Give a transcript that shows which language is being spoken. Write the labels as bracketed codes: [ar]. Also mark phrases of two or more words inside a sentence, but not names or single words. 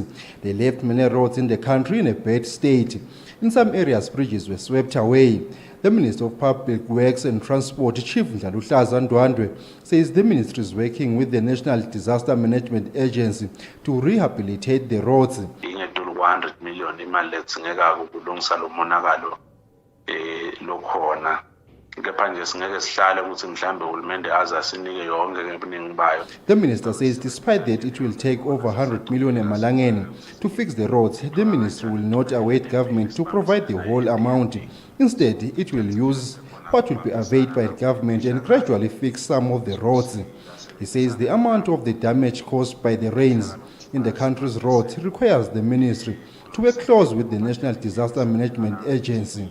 [en] They left many roads in the country in a bad state. In some areas, bridges were swept away. The Minister of Public Works and Transport, Chief Ndlaluhlaza Ndwandwe, says the ministry is working with the National Disaster Management Agency to rehabilitate the roads. [ss] 100 million imali letsingeka ukulungisa lo monakalo lokhona. Kepha nje singeke sihlale ukuthi mhlambe uhulumende azasinike yonke ngebuningi bayo. [en] The minister says despite that it will take over 100 million emalangeni to fix the roads, the ministry will not await government to provide the whole amount. Instead, it will use what will be availed by the government and gradually fix some of the roads. He says the amount of the damage caused by the rains in the country's roads requires the ministry to work close with the National Disaster Management Agency.